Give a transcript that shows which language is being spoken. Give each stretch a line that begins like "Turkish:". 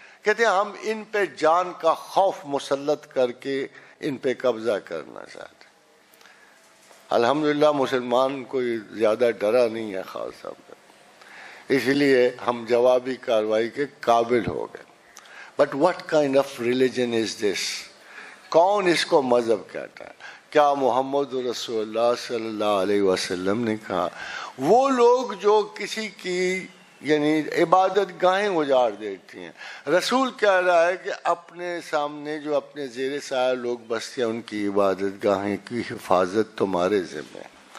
Urdu: کہتے ہیں ہم ان پہ جان کا خوف مسلط کر کے ان پہ قبضہ کرنا چاہتے. الحمدللہ مسلمان کوئی زیادہ ڈرا نہیں ہے خاص صاحب کا، اس لیے ہم جوابی کارروائی کے قابل ہو گئے.
English: But what kind of religion is this?
Urdu: کون اس کو مذہب کہتا ہے؟ کیا محمد رسول اللہ صلی اللہ علیہ وسلم نے کہا وہ لوگ جو کسی کی یعنی عبادت گاہیں اجاڑ دیتی ہیں. رسول کہہ رہا ہے کہ اپنے سامنے جو اپنے زیر سایہ لوگ بستے ہیں ان کی عبادت گاہیں کی حفاظت تمہارے ذمہ ہے.